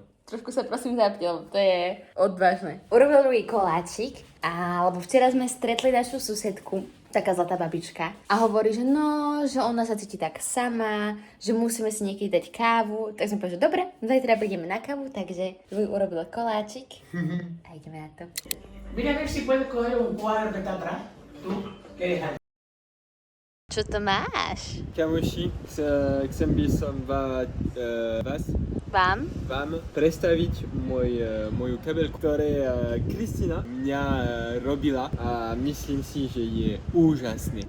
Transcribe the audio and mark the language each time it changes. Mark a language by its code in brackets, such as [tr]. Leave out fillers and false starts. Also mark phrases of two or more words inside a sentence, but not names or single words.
[sk] Trošku sa prosím zapnil, to je odvážne. Urobil druhý koláčik, alebo včera sme stretli našu susedku, taká zlatá babička, a hovorí, že že ona sa cíti tak sama, že musíme si niekedy dať kávu. Tak sme povedali, že dobre, zajtra prídeme na kávu, takže urobil koláčik a ideme na to. [es] Mira a ver si puedes coger un cuadro que está atrás. Tú, que eres ahí. [sk] Čo to máš? Kamoši, chcem by som Vám? vám predstaviť moju kabelku, ktoré Kristina mňa robila a myslím si, že je úžasné.